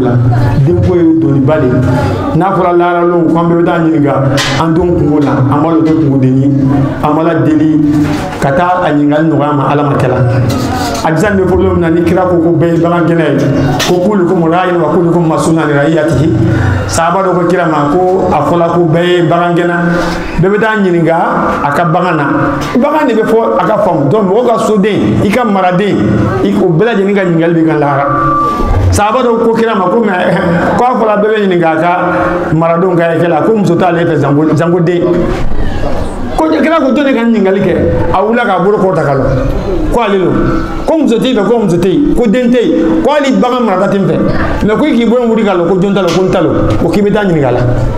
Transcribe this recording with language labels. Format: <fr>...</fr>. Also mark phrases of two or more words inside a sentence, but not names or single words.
<bm>la denko ye doniba de ye n'a fɔra laharalonw k'an bɛɛ bɛ taa ɲininka an denw kungo la an b'a lɔ kɛ kungoden ye an b'a la deli ka taa a ɲininkali nɔgɔya ma ala ma kɛla a bisa nin bɛ problème min na ni kira ko bɛɛ ye bagan gɛnɛ ye ko</bm> <ar>كلكم راع وكلكم مسؤول عن رعيته</ar> <bm>sahaba dɔ ko kira ma ko a fɔla ko bɛɛ ye bagan gɛnɛ bɛɛ bɛ taa ɲininka a ka bagan na bagan de bɛ fɔ a ka faamu donc mɔgɔ ka soden i ka maraden o bɛɛ lajɛlen ka ɲininkali bɛ kan lahara sahaba dɔ ko kira ma ko mais ko a fɔla bɛɛ bɛ ɲininka a ka maradenw ka hakɛ la ko muso t'ale fɛ zangoden ko kira ko jɔn de ka ɲininkali kɛ a wulila k'a bolo kɔrɔta ka lɔ ko ale lo ko muso tɛ yen fɛ ko muso tɛ yen ko den tɛ yen ko hali bagan marata tɛ n fɛ mais ko i k'i bolo wuli ka lɔ ko jɔn t'a lɔ ko n t'a lɔ ko k'i bɛ taa ɲininka a la</bm>